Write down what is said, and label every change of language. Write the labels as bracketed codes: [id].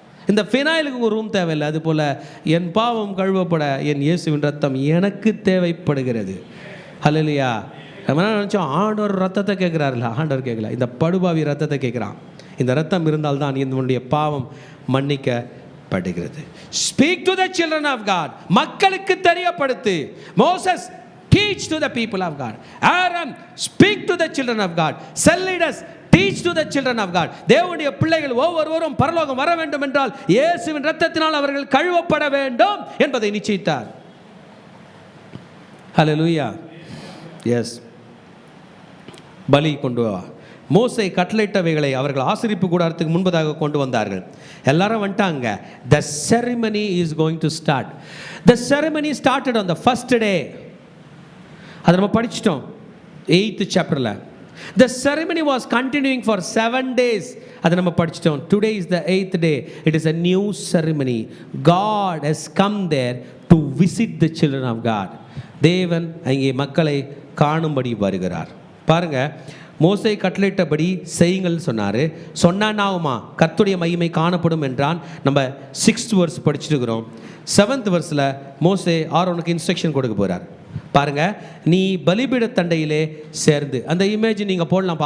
[ta] இந்த பினாயிலுக்கு உங்கள் ரூம் தேவையில்லை. அது போல் என் பாவம் கழுவப்பட என் இயேசுவின் ரத்தம் எனக்கு தேவைப்படுகிறது. ஹல்லேலூயா. நம்ம என்ன நினச்சோம், ஆண்டவர் ரத்தத்தை கேட்குறாருல்ல. ஆண்டவர் கேட்கல, இந்த படுபாவி ரத்தத்தை கேட்குறான். இந்த ரத்தம் இருந்தால்தான் என்னுடைய பாவம் மன்னிக்கப்படுகிறது. [en] Speak to the children of God. [ta] மக்களுக்கு தெரியப்படுத்து. [en] Moses teach to the people of God. Aaron speak to the children of God. Cell leaders teach to the children of God. [ta] தேவனுடைய பிள்ளைகள் ஒவ்வொருவரும் பரலோகம் வர வேண்டும் என்றால் இயேசுவின் இரத்தத்தினால் அவர்கள் கழுவப்பட வேண்டும் என்பதை நிச்சயித்தார். ஹல்லேலூயா. எஸ். பலி கொண்டு வா. மோசே கட்டளையிட்டவைகளை அவர்கள் ஆசரிப்பு கூடாரத்துக்கு முன்பதாக கொண்டு வந்தார்கள். எல்லாரும் வந்துட்டாங்க. [en] The ceremony is going to start. The ceremony started on the first day. [ta] அதை நம்ம படிச்சிட்டோம் 8th chapterல. [en] The ceremony was continuing for 7 days. [ta] அதை நம்ம படிச்சிட்டோம். [en] Today is the 8th day. It is a new ceremony. God has come there to visit the children of God. [ta] தேவன் அங்கே மக்களை காணும்படி வருகிறார். பாருங்க, மோசே கட்டளையிட்டபடி செய்யுங்கள் சொன்னார். சொன்னானாவுமா கர்த்தருடைய மகிமை காணப்படும் என்றான். நம்ம 6th verse படிச்சுருக்கிறோம். 7th verseல மோசே ஆரோனுக்கு இன்ஸ்ட்ரக்ஷன் கொடுக்க போகிறார். பாருங்க, நீ பலிபீட தண்டையிலே சேர்ந்து, அந்த இமேஜ் நீங்கள் போடலாம்.